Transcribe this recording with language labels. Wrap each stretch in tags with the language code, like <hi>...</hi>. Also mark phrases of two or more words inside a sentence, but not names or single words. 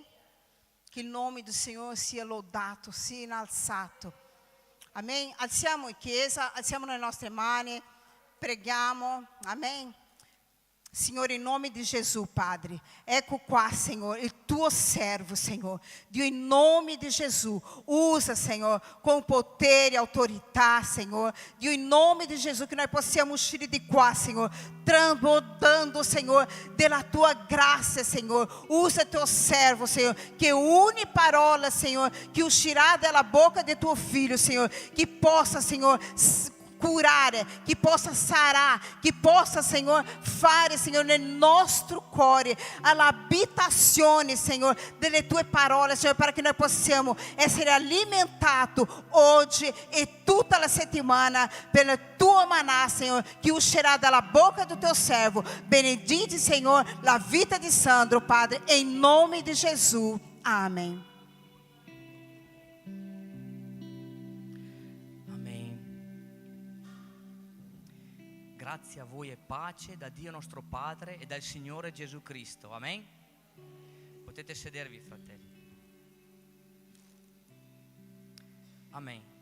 <it>Che il nome del Signore sia lodato, sia innalzato. Amém? Alziamo in chiesa, alziamo le nostre mani, preghiamo. Amém? Signore, in nome di Gesù, Padre, ecco qua, Senhor, il tuo servo, Senhor. Dio, in nome di Gesù, usa, Senhor, com potere e autorità, Senhor. Dio, in nome di Gesù, che noi possiamo uscire di qua,</it> <pt>Senhor, transbordando, Senhor,</pt> <it>della tua grazia,</it> <pt>Senhor. Usa teu servo, Senhor,</pt> <it>che ogni parola, Senhor, che uscirà dalla bocca di tuo figlio, Senhor, che possa, Senhor, curare, che possa sarar, che possa, Senhor, fare, Senhor, nel nostro cuore all'abitazione, Senhor, delle tue parole, Senhor, para che noi possiamo essere alimentati oggi e tutta la settimana</it> <pt>pela tua maná, Senhor, que</pt> <it>uscirà dalla bocca</it> <pt>do teu servo.</pt> <it>Benedite, Senhor, la vita di Sandro, Padre,</it> <pt>em nome de Jesus. Amém.</pt> <it>Grazie a voi e pace da Dio nostro Padre e dal Signore Gesù Cristo. Amen. Potete sedervi, fratelli. Amen.</it>